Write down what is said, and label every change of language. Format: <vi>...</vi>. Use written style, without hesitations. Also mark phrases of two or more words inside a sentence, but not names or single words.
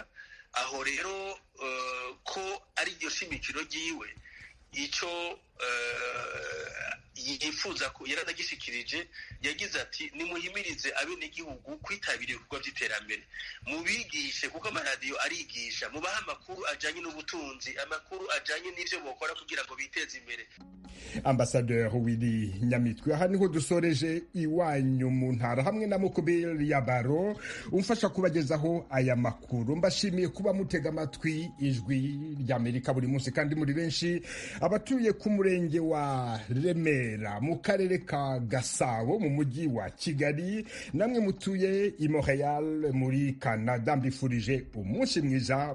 <rn>Aho rero ko ari iryo shimikiro ryiwe, icyo yifuza ko yaranagishikirije, yagize ati nimuhimirize abenegihugu kwitabira ibikorwa by'iterambere, mubigishe kuko amaradiyo arigisha, mubaha amakuru ajanye n'ubutunzi, amakuru ajanye n'ivyo bokora kugira ngo biteze imbere. Ambasaderi Willy Nyamitwe.</rn> <rw>Aha niho dusoreje iwanyu mu ntara hamwe na Mukubiri ya Baro umfasha kubagezaho aya makuru. Mbashimiye kuba mutega amatwi Ijwi ry'Amerika buri munsi kandi muri benshi. Abatuye ku murenge wa Remera mu karere ka Gasabo mu mujyi wa Kigali, namwe mutuye i Montreal muri Canada, mbifurije umunsi mwiza.</rw>